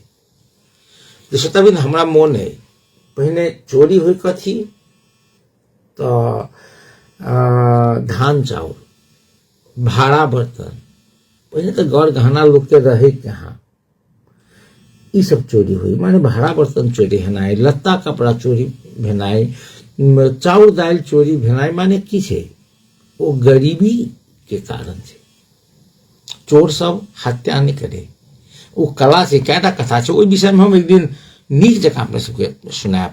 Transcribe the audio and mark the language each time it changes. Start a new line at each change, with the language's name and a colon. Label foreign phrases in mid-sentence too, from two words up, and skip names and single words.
Maithili: जैसे तभी हमरा मोन है पहले चोरी हुई कथी तो धान चाउर, भाड़ा बर्तन, पहले तो गौर गहना लोग के रहे कहाँ, ई सब चोरी हुई। माने भाड़ा बर्तन चोरी भेनाई, लत्ता कपड़ा चोरी भेनाई, चाउर दाल चोरी भेनाई, माने की छे वो गरीबी के कारण छे। चोर सब हत्या नहीं करे, वो कला से क्या कथा छे, ओहि विषय में हम एक दिन नीक जगह अपने सबके सुनाब।